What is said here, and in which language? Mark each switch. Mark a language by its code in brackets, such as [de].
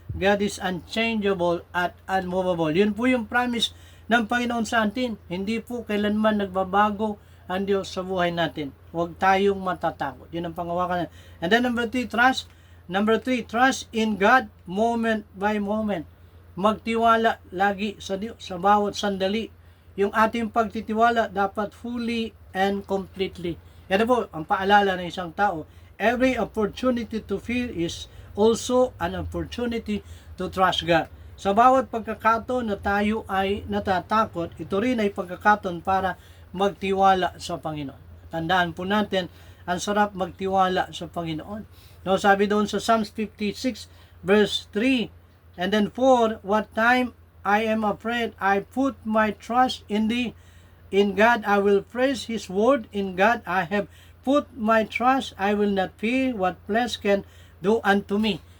[en] God is unchangeable at unmovable. [tl] Yun po yung promise ng Panginoon sa atin. Hindi po kailanman nagbabago ang Diyos sa buhay natin. Huwag tayong matatakot. Yun ang pangawakan. [en] And then number 3, trust. Number 3, trust in God moment by moment. [tl] Magtiwala lagi sa Diyos sa bawat sandali. Yung ating pagtitiwala dapat [en] fully and completely. [tl] Yan po ang paalala ng isang tao. [en] Every opportunity to fear is also an opportunity to trust God. [tl] Sa bawat pagkakataon na tayo ay natatakot, ito rin ay pagkakataon para magtiwala sa Panginoon. Tandaan po natin, ang sarap magtiwala sa Panginoon. No, sabi doon sa [en] Psalms 56 verse 3, and then 4, what time I am afraid, I put my trust in Thee. In God I will praise His word. In God I have put my trust. I will not fear what flesh can do unto me.